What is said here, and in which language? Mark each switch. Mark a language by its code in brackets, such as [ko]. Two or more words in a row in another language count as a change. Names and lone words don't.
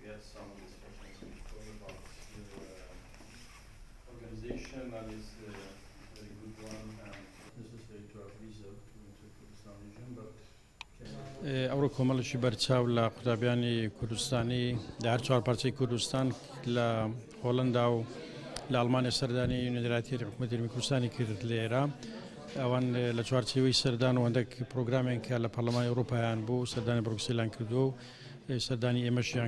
[en] some discussions before about your organization. That is a very good one, and necessary to have visa to enter Kurdistan region, but [ckb] ئەوڕۆ کۆمەڵێکی بەرچاو لە قوتابیانی کوردستانی لە هەر چوار پارچەی کوردستان لە هۆڵەندا و لە ئەڵمانیا سەردانی یونیۆنیراتی حکوومەتی هەرێمی کوردستانی کرد لێرە ئەوان لە چوارچێوەی سەردان و هەندێک پرۆگرامێک کە لە پەرلەمانی ئەوروپایان بوو سەردانی بروکسێلیان کردو و سەردانی ئێمەشیان